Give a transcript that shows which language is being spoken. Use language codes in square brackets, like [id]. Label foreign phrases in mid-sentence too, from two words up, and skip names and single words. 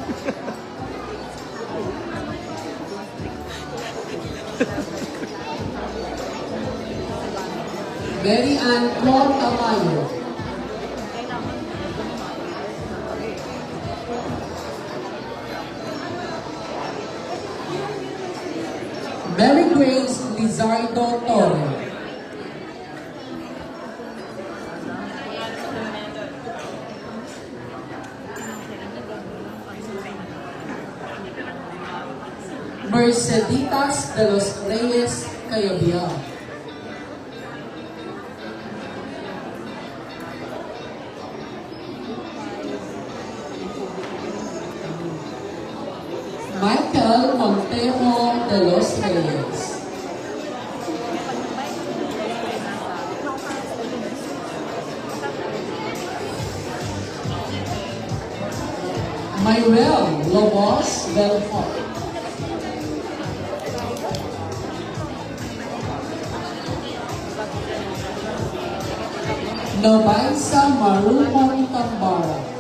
[tl] Mary Ann Cor Tamayo. Mary Grace Lizardo Torre. Merceditas de los Reyes Cayabia. Michael Montero de los Reyes. Myrel Lobos Belfort. Nobaisa Marumon Tambara.